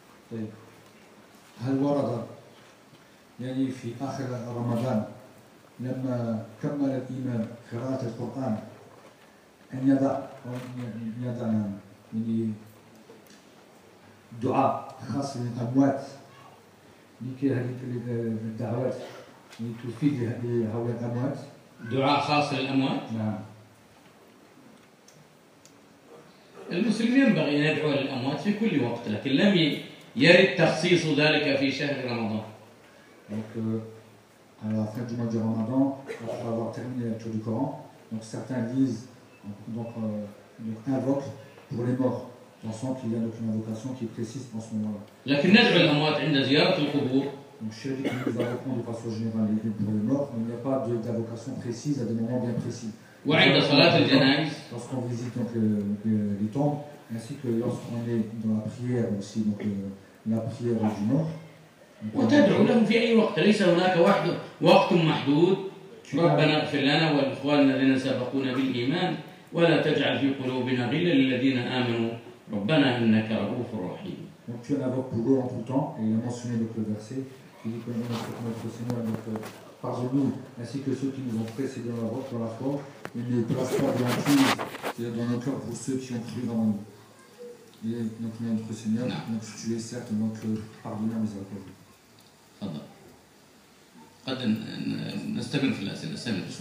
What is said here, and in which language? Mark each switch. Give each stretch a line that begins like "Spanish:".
Arabic: طيب هل ورد يعني في آخر رمضان لما كمل الإمام قراءة القرآن أن يضع يعني دعاء خاص للأموات لكي هذه الدعوات لتفيد هؤلاء الأموات دعاء خاص للأموات؟ نعم المسلمين ينبغي أن يدعو للأموات في كل وقت لكن لم يرد تخصيص ذلك في شهر رمضان
French: donc à la fin du mois de Ramadan après avoir terminé la lecture du Coran donc certains disent donc invoquent pour les morts pensant qu'il y a donc une invocation qui est précise en ce moment-là
Arabic: لكن ندعو للأموات عند زيارة القبور
French: Donc, chers amis, nous invoquons de façon générale pour les morts, mais il n'y a pas d'invocation précise à des moments bien précis. Lorsqu'on visite donc, les tombes, ainsi que lorsqu'on est dans la prière aussi, donc la prière du mort.
Arabic: وتدعو لهم في أي وقت ليس هناك واحد وقت محدود ربنا اغفر لنا والإخواننا الذين سبقونا بالإيمان ولا تجعل في قلوبنا غلا للذين آمنوا ربنا إنك رؤوف رحيم.
French: Donc tu en avais pour eux en tout temps et il a mentionné donc le verset qui dit que notre Seigneur donc pardonne-nous ainsi que ceux qui nous ont précédés dans la foi pour la foi et ne place pas de hantise c'est-à-dire dans nos cœurs pour ceux qui ont cru en nous. Donc notre Seigneur donc tu es certes donc pardonné mes péchés.
Arabic: تفضل قد نستمر في الأسئلة سامي